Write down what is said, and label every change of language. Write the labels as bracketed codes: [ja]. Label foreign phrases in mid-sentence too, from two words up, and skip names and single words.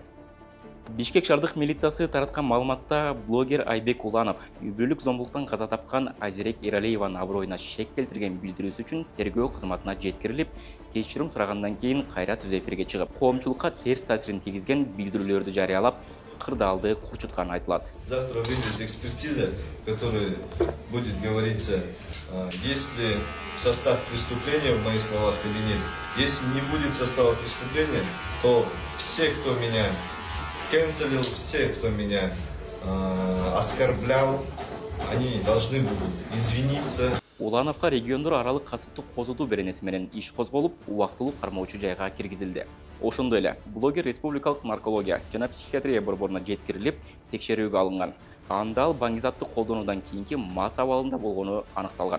[ky] Бишкек шаардык милициясы тараткан маалыматта блогер Айбек Уланов үй бүлөлүк зомбулуктан каза тапкан Азирек Эралиеванын аброюна шек келтирген билдирүүсү үчүн тергөө кызматына жеткирилип, кечирим сурагандан кийин кайра түз эфирге чыгып, коомчулукка терс таасирин тийгизген билдирүүлөрдү жарыялап, кырдаалды курчутканы айтылат. [ru] Завтра выйдет экспертиза, в которой будет говориться, есть ли состав преступления в моих словах или нет. Если не будет состава преступления, то все, кто меня канцелил, все, кто меня оскорблял, они должны будут извиниться. [ky] Улановго региондор аралык касыптык козутуу беренеси менен иш козголуп, убактылуу кармоочу жайга киргизилди. Ошондой эле блогер республикалык наркология жана психиатрия борборуна жеткирилип, текшерүүгө алынган. Анда ал баңгизатты колдонуудан кийинки мас абалында болгону аныкталган.